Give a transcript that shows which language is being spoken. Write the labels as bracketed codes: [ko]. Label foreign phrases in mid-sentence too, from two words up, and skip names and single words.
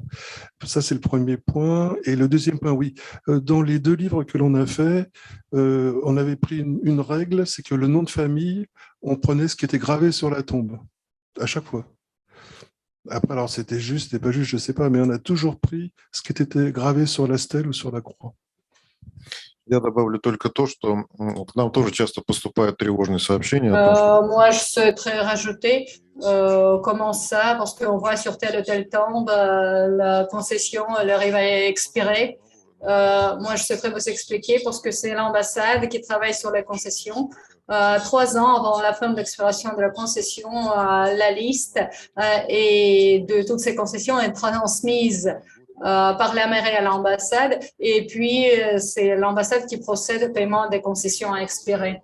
[fr] Ça, c'est le premier point. Et le deuxième point, oui, dans les deux livres que l'on a fait, on avait pris une règle, c'est que le nom de famille, on prenait ce qui était gravé sur la tombe, à chaque fois. Après, alors c'était juste, c'était pas juste, je ne sais pas, mais on a toujours pris ce qui était gravé sur la stèle ou sur la croix. [ru] Я добавлю только то, что к нам тоже часто поступают тревожные сообщения о том, что... [fr] Moi, je souhaiterais rajouter comment ça, parce qu'on voit sur tel ou tel tombe, la concession, elle arrive à expirer. Moi, je souhaiterais vous expliquer parce que c'est l'ambassade qui travaille sur les concessions. 3 ans avant la fin de l'expiration de la concession, la liste et de toutes ces concessions est transmise par la mairie à l'ambassade, et puis c'est l'ambassade qui procède au paiement des concessions à expirer.